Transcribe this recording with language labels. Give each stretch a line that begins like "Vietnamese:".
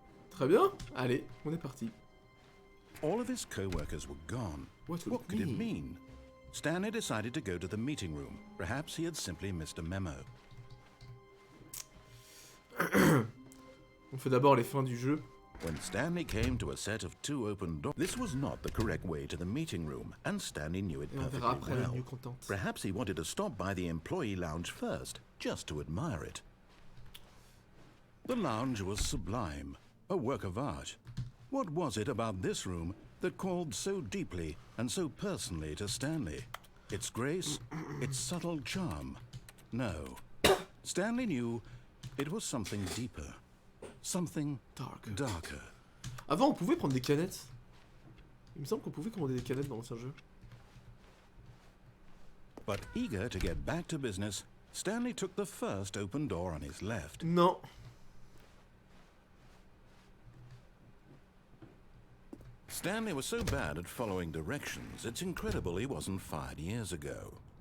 French: Très bien, allez, on est parti.
English: All of his co-workers were gone. What Could it mean? Stanley decided to go to the meeting room. Perhaps he had simply missed a memo.
French: On fait d'abord les fins du jeu.
English: When Stanley came to a set of 2 open doors, this was not the correct way to the meeting room, and Stanley knew it
French: Et on verra après
English: perfectly
French: le
English: well. new content. Perhaps he wanted to stop by the employee lounge first, just to admire it. The lounge was sublime, a work of art. What was it about this room that called so deeply and so personally to Stanley? Its grace, its subtle charm? No. Stanley knew it was something deeper, something darker.
French: Avant, on pouvait prendre des canettes. Il me semble qu'on pouvait commander des canettes dans l'ancien jeu.
English: But eager to get back to business, Stanley took the first open door on his left.
French: Non.
English: Stanley was so bad at following directions, it's incredible he wasn't fired years ago.